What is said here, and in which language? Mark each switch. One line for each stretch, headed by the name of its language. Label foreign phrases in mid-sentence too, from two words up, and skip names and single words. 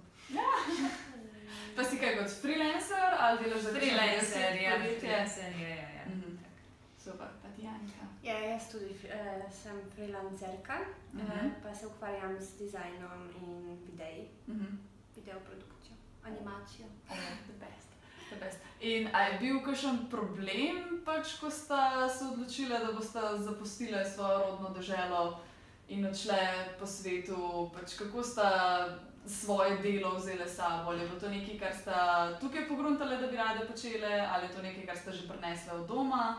Slovenian: Pa si kaj kot freelancer ali delaš za Freelancer, ja. Super, pa ti Anika? Ja, jaz tudi sem freelancerka, pa se ukvarjam z dizajnom in videoprodukcijo, animacijo.
English: The best.
Slovenian: In a je bil kakšen problem, pač, ko sta se odločila, da bosta zapustila svojo rodno deželo in odšle po svetu, pač kako sta svoje delo vzele sabo? Ali je bilo to nekaj, kar sta tukaj pogruntale, da bi rade počele, ali je to nekaj, kar sta že prinesle od doma?